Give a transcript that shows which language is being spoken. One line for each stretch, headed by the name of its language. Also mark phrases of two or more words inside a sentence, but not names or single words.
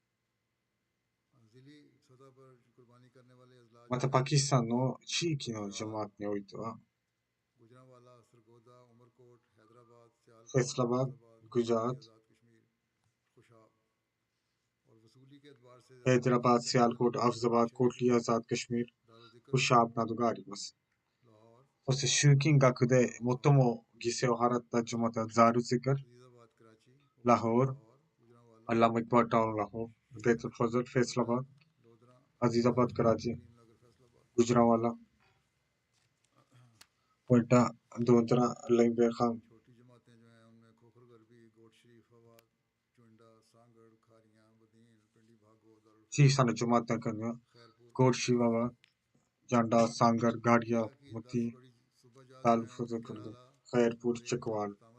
Japanese: またパキスタンの地域のジュマートにおいては、フェスラバード、グジャート、ヘイドラバード、シアルコート、アフザバード、コートリアザード、カシミール、フシャーブなどがあります。そして集金額で最も犠牲を払ったジュマートはザールゼカル、ラホール、アラムイクバータウン、ラホール、ベトルファザル、フェスラバード、アジザバード、カラチ、गुजरांवाला कोयटा दोदरा लंबे खाम 小さなジュマートの中にはゴーシワワ、ジャンダー、サンガル、ガリア、ムティ、タルフズクル、カエルプール、チェクワール。